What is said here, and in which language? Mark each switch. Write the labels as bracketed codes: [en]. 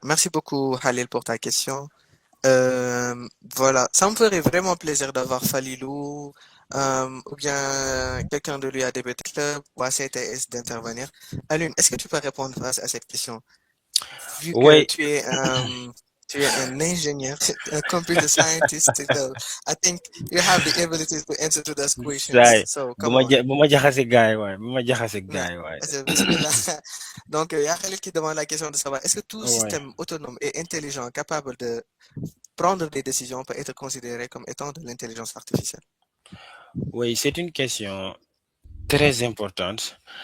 [fr] Merci beaucoup, Khalil, pour ta question. Voilà, ça me ferait vraiment plaisir d'avoir Falilou ou bien quelqu'un de l'UADBT Club ou ACTS d'intervenir. Alune, est-ce que tu peux répondre à cette question? Vu que Oui, tu es un ingénieur, un [en] computer scientist, so I think you have the ability to answer to those questions. say, So come on. [wo] bu ma jaxase gaay waay, bu ma jaxase gaay waay. [ar] Bismillah. [fr] Donc, il y a Khalil qui demande la question de savoir, est-ce que tout Ouais. système autonome et intelligent capable de prendre des décisions peut être considéré comme étant de l'intelligence artificielle? Oui, c'est une question très importante.